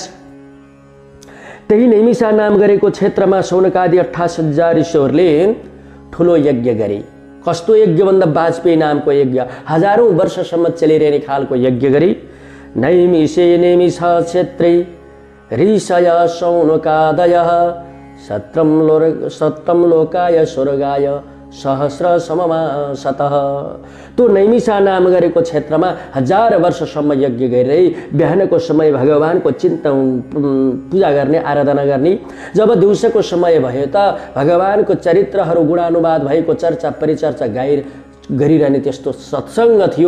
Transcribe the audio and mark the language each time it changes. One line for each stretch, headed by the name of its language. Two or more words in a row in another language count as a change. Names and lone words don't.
Nepali: त्यही नैमिषारण्य नाम गरेको क्षेत्रमा शौनकादि 28,000 ऋषिहरूले ठुलो यज्ञ गरे। कस्तो यज्ञ भन्दा वाजपेयी नामको यज्ञ, हजारौं वर्षसम्म चलिरहने खालको यज्ञ गरी।
Sanskrit: नैमिषे नैमिष क्षेत्रे ऋषय शौनकादयः सत्रम लोकाय स्वर्गाय सहस्र सममासतः।
Nepali: तो नैमिषा नाम गरेको क्षेत्रमा 1000 वर्षसम्म यज्ञ गरिरही बिहानको समय भगवानको चिन्तन पूजा गर्ने आराधना गर्ने। जब दिउँसोको समय भयो त भगवानको चरित्रहरू गुणानुवाद भएको चर्चा परिचर्चा गरिरहने त्यस्तो सत्सङ्ग थियो।